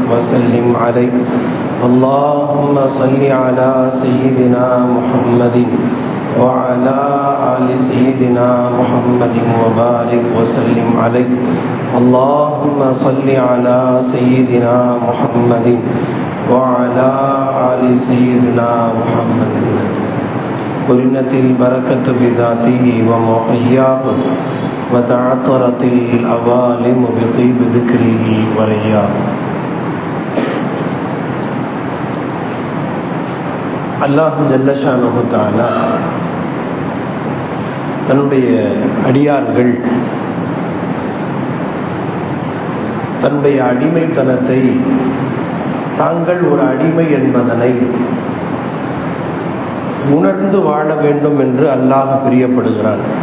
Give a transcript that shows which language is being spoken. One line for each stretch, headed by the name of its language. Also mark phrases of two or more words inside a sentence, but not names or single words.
Arabic: وسلم عليه اللهم صل على سيدنا محمد وعلى آل سيدنا محمد وبارك وسلم عليه اللهم صل على سيدنا محمد وعلى آل سيدنا محمد قرنت البركة بذاته ومحياه وتعطرت الأوالم بطيب ذكره ورياه. الله جل شأنه تعالى
Tamil: தன்னுடைய அடியார்கள் தன்னுடைய அடிமைத்தனத்தை தாங்கள் ஒரு அடிமை என்பதனை உணர்ந்து வாழ வேண்டும் என்று அல்லாஹ் பிரியப்படுகிறான்.